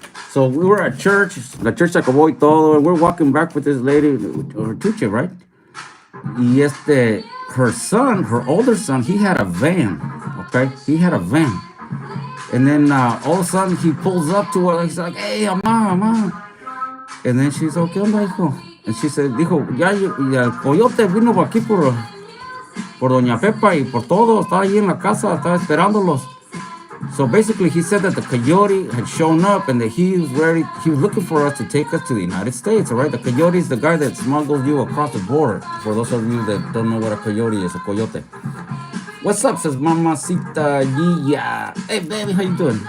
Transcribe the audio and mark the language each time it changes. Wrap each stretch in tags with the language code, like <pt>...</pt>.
<en>So we were at church,</en> <es>la church se acabó y todo,</es> <en>and we're walking back with this lady, her teacher, right? Y her son, her older son, he had a van, okay? He had a van. And then all of a sudden he pulls up to her, he's like, hey, mamá. And then she's like,</en> <es>¿qué onda, hijo?</es> <en>And she said,</en> <es>dijo, ya el coyote vino aquí por Doña Pepa y por todo, estaba ahí en la casa, estaba esperándolos.</es> <en>So basically, he said that the coyote had shown up and that he was looking for us to take us to the United States, all right? The coyote is the guy that smuggles you across the border. For those of you that don't know what a coyote is, a coyote. What's up, says Mamacita Gia. Hey, baby, how you doing?</en>